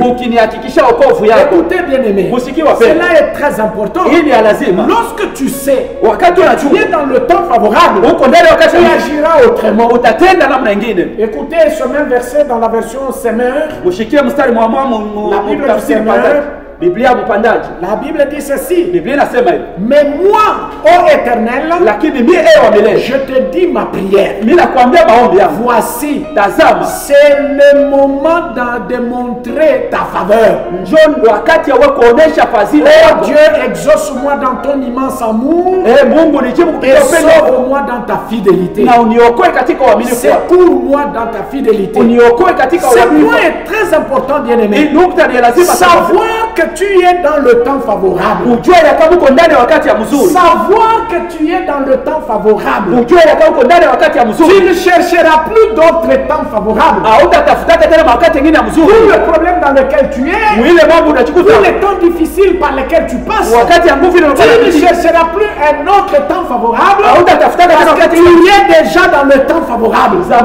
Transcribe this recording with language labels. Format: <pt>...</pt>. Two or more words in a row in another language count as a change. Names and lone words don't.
<fr>Écoutez bien aimé, cela est très important. Lorsque tu sais tu es dans le temps favorable, tu agiras autrement. Écoutez ce même verset dans la version Semeur. La Bible du Semeur,</fr> <sw>Biblia mpandaji.</sw> <fr>La Bible dit ceci.</fr> <sw>Biblia inasema hivi.</sw> <fr>Mais moi, ô Éternel,</fr> <sw>lakini mimi wa milele,</sw> <fr>je te dis ma prière.</fr> <sw>Mimi nakwambia maombi yangu.</sw> <fr>Voici,</fr> <sw>tazama,</sw> <fr>c'est le moment de démontrer ta faveur.</fr> <sw>Njoo wakati wa kuonesha fadhila yako.</sw> <fr>Oh Dieu, exauce-moi dans ton immense amour.</fr> <sw>Mungu nijibu kupitia upendo wako.</sw> <fr>Sauve-moi dans ta fidélité.</fr> <sw>Na uniokoe katika uaminifu wako.</sw> <fr>Secours-moi dans ta fidélité.</fr> <sw>Uniokoe katika uaminifu.</sw> <fr>Ce point est très important, bien-aimé. Savoir que tu es dans le temps favorable. Savoir que tu es dans le temps favorable. Tu ne chercheras plus d'autres temps favorables. Tout le problème dans lequel tu es, tous les temps difficiles par lesquels tu passes, tu ne chercheras plus un autre temps favorable parce que tu es déjà dans le temps favorable.</fr>